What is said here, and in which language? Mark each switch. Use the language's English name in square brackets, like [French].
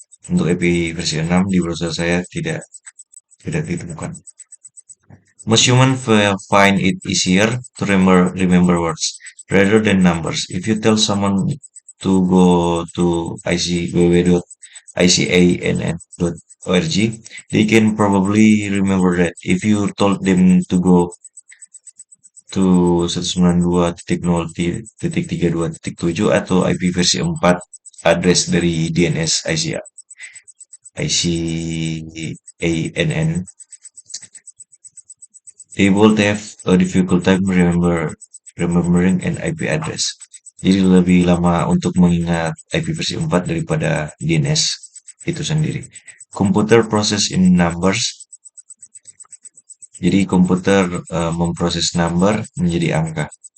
[Indonesian] Untuk IP versi 6 di browser saya tidak ditemukan. [English] Most humans find it easier to remember words rather than numbers. If you tell someone to go to www.icann.org, they can probably remember that. If you told them to go to 192.0.32.7 [Indonesian] atau IP versi 4 [English] address [Indonesian] dari [English] DNS ICANN, they would have a difficult time remembering an IP address. [Indonesian] Jadi lebih lama untuk mengingat IP versi 4 daripada DNS itu sendiri. Computer process in numbers. Jadi komputer memproses number menjadi angka.